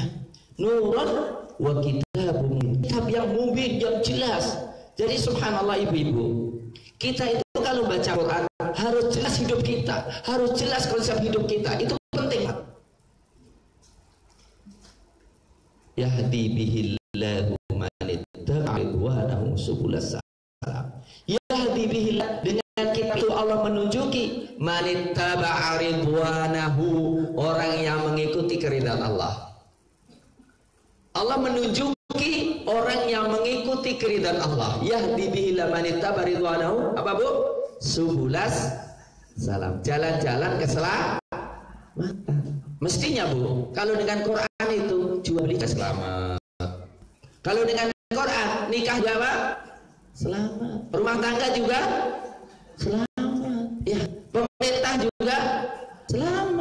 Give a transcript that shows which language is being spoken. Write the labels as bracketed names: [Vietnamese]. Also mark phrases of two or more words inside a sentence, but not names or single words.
[Arabic] نور وكتاب مبين, [Indonesian] kitab yang mubin, yang jelas. Jadi subhanallah ibu-ibu, kita itu kalau baca Quran harus jelas hidup kita, harus jelas konsep hidup kita, itu penting. [Arabic] يهدي به الله من اتبع رضوانه سبل السلام. يهدي به الله, [Indonesian] dengan kita itu Allah menunjuki [Arabic] من اتبع رضوانه, [Indonesian] orang yang mengikuti keridhaan Allah. Allah menunjuki orang yang mengikuti keridhaan Allah. [Arabic] يهدي به الله من اتبع رضوانه, [Indonesian] apa Bu? [Arabic] سبل السلام, [Indonesian] jalan-jalan keselamatan. Mestinya Bu, kalau dengan Quran itu jual beli selamat. Kalau dengan Quran nikah juga apa? Selamat. Rumah tangga juga selamat. Ya, pemerintah juga selamat.